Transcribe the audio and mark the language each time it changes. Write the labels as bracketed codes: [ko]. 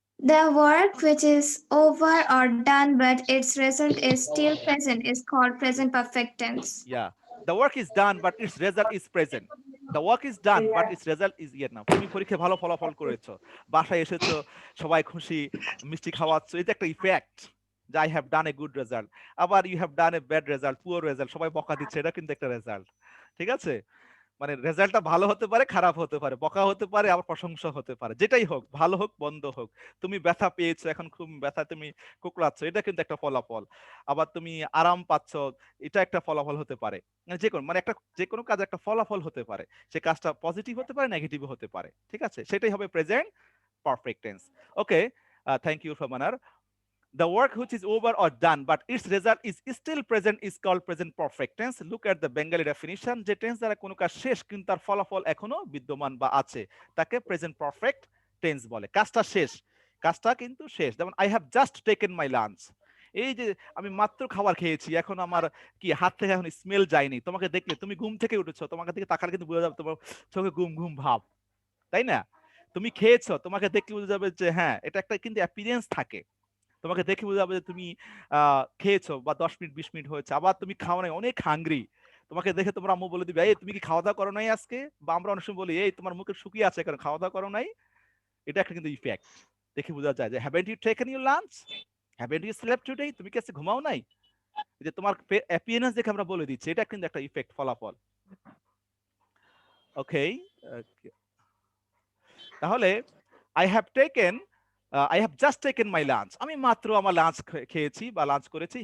[en] The work which is over or done but its result is still present is called present perfect tense. Yeah, the work is done but its result is present. The work is done but its result is yet now. [bn] তুমি পরীক্ষায় ভালো ফলাফল করেছো, বাসায় এসেছো, সবাই খুশি, মিষ্টি খাওয়াচ্ছো, এটা একটা ইফেক্ট যে [en] I have done a good result. [bn] আবার [en] you have done a bad result, [bn] poor result, সবাই বকা দিচ্ছে, এটা কিন্তু একটা রেজাল্ট। ঠিক আছে, মানে রেজাল্টটা ভালো হতে পারে, খারাপ হতে পারে, বকা হতে পারে, আবার প্রশংসা হতে পারে, যেটাই হোক, ভালো হোক মন্দ হোক। তুমি ব্যথা পেয়েছো, এখন খুব ব্যথা, তুমি কুকড়াচ্ছ, এটা কিন্তু একটা ফলাফল। আবার তুমি আরাম পাচ্ছ, এটা একটা ফলাফল হতে পারে। যে কোনো মানে একটা যে কোনো কাজ একটা ফলাফল হতে পারে, সে কাজটা পজিটিভ হতে পারে, নেগেটিভ হতে পারে। ঠিক আছে, সেটাই হবে present perfect tense. [en] Okay, thank you ফারমানার। The work which is over or done but its result is still present is called present perfect tense. Look at the Bengali definition. [bn] যে tense দ্বারা কোনো কাজ শেষ কিন্তু তার ফলাফল এখনো বিদ্যমান বা আছে, তাকে প্রেজেন্ট পারফেক্ট টেন্স বলে। কাজটা শেষ, কাজটা কিন্তু শেষ। যেমন [en] I have just taken my lunch, [bn] এই যে আমি মাত্র খাবার খেয়েছি, এখন আমার কি হাত থেকে এখন স্মেল যায়নি। তোমাকে দেখলে, তুমি ঘুম থেকে উঠেছো, তোমাকে দিকে তাকালে কিন্তু বোঝা যাবে তোমার চোখে ঘুম ঘুম ভাব, তাই না? তুমি খেয়েছো, তোমাকে দেখলে বোঝা যাবে যে হ্যাঁ, এটা একটা কিন্তু অ্যাপিয়ারেন্স থাকে। তোমাকে দেখে বোঝা যাবে যে তুমি খেয়েছো বা 10 মিনিট 20 মিনিট হয়েছে। আবার তুমি খাও নাই, অনেক হাংরি, তোমাকে দেখে তোমার আম্মু বলে দিবে, এই তুমি কি খাওয়া দাওয়া করো নাই আজকে? বা আমরা অনেক সময় বলি, এই তোমার মুখে শুকিয়ে আছে কারণ খাওয়া দাওয়া করো নাই। এটা একটা কিন্তু ইফেক্ট, দেখে বোঝা যায় যে [en] haven't you taken your lunch, haven't you slept today, [bn] তুমি কি আজকে ঘুমাও নাই? এই যে তোমার অ্যাপিয়ারেন্স দেখে আমরা বলে দিচ্ছি, এটা কিন্তু একটা ইফেক্ট, ফলাফল। [en] okay, [bn] তাহলে [en] I have taken, I have just taken my lunch. [bn] আমি মাত্র আমার লাঞ্চ খেয়েছি বা লাঞ্চ করেছি।